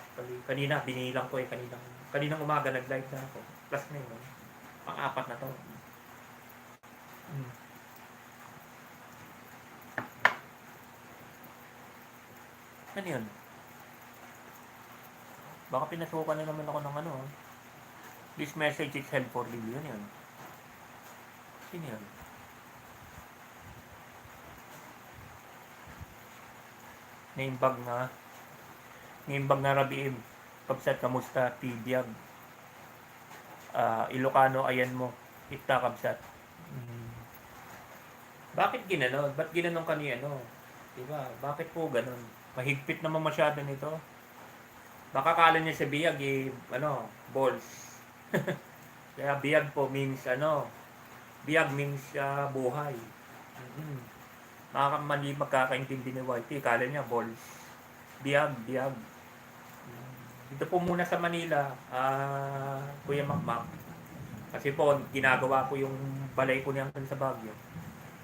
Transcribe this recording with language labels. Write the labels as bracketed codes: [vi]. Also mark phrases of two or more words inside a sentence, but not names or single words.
[tl] Kanina, binilang ko kaninang umaga nag-live na ako. Plus na yun. Pang-apat na to. Ano yun? Baka pinasukan na naman ako ng [en] This message is held for review. [tl] Ano yun? Sino yun? [ilo] Naimbag na Rabiim. Kapsat, kamusta? Tibiyag. Ilocano, ayan mo. Ita, Kapsat. [tl] Bakit ginanon? Ba't ginanon ka ni Diba? Bakit po ganon? Mahigpit naman masyado nito. Baka kala niya sa biyag balls. Kaya biyag po means biyag means buhay. Mali magkakaintindi ni Whitey. Kala niya balls. Biyag. Dito po muna sa Manila, Kuya Makmak. Kasi po, ginagawa ko yung balay ko niyan sa Baguio.